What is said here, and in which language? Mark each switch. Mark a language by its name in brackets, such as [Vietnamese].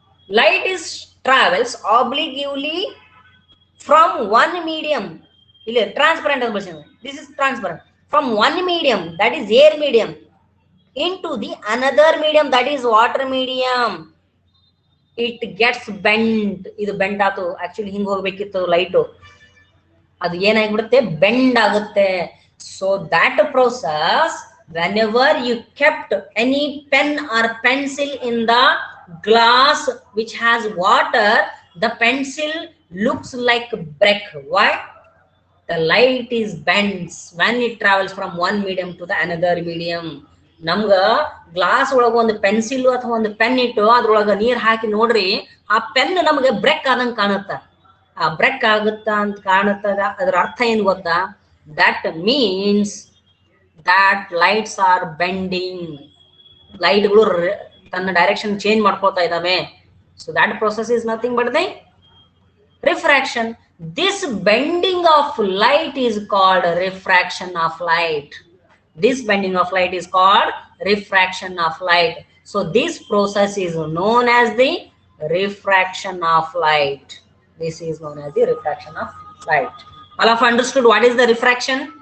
[English] light is travels obliquely from one medium, [Kannada] ಇಲ್ಲಿ transparent ಅಂತ ಬಳಸಿದ್ರೆ, [English] This is transparent, from one medium that is air medium into the another medium that is water medium, it gets bent. [Kannada] ಇದು bend ಆತು, actually ಹಿಂಗ್ ಹೋಗ್ಬೇಕಿತ್ತು light, ಅದು ಏನಾಗ್ಬಿಡುತ್ತೆ, bend ಆಗುತ್ತೆ. [English] So that process, whenever you kept any pen or pencil in the glass which has water, the pencil looks like brick. Why? The light is bends when it travels from one medium to the another medium. [Kannada] ನಮ್ಗ glass ಒಳಗ ಒಂದು pencil ಅಥವಾ ಒಂದು pen ಇಟ್ಟು ಅದ್ರೊಳಗ ನೀರ್ ಹಾಕಿ ನೋಡ್ರಿ, ಆ ಪೆನ್ ನಮ್ಗೆ ಬ್ರೇಕ್ ಆದಂಗ ಕಾಣುತ್ತ. ಆ ಬ್ರೇಕ್ ಆಗುತ್ತ ಅಂತ ಕಾಣುತ್ತದ, ಅದ್ರ ಅರ್ಥ ಏನ್ ಗೊತ್ತಾ? [English] That means that lights are bending. [Kannada] ಲೈಟ್ಗಳು ತನ್ನ ಡೈರೆಕ್ಷನ್ ಚೇಂಜ್ ಮಾಡ್ಕೊಳ್ತಾ ಇದಾವೆ. [English] So that process is nothing but the refraction. This bending of light is called refraction of light. This bending of light is called refraction of light. So this process is known as the refraction of light. This is known as the refraction of light. All of understood what is the refraction?